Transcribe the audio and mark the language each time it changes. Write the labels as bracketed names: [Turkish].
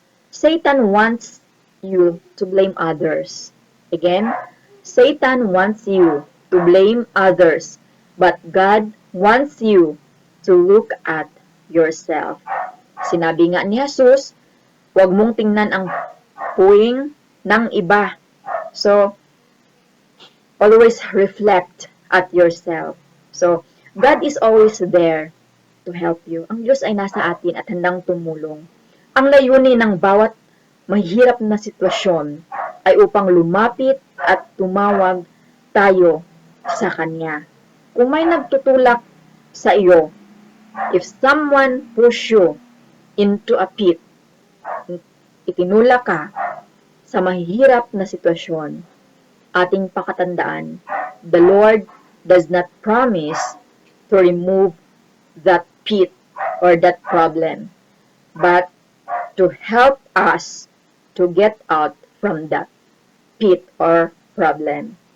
[English] Satan wants you to blame others. Again, Satan wants you to blame others, but God wants you to look at yourself. [Filipino] Sinabi nga ni Jesus, huwag mong tingnan ang puwing ng iba. [English] So, always reflect at yourself. So, God is always there to help you. [Filipino] Ang Diyos ay nasa atin at handang tumulong. Ang layunin ng bawat mahirap na sitwasyon ay upang lumapit at tumawag tayo sa Kanya. Kung may nagtutulak sa iyo, [English] if someone push you into a pit, [Filipino] itinulak ka sa mahirap na sitwasyon, ating pakatandaan, [English] the Lord does not promise to remove that pit or that problem, but to help us to get out from that pit or problem.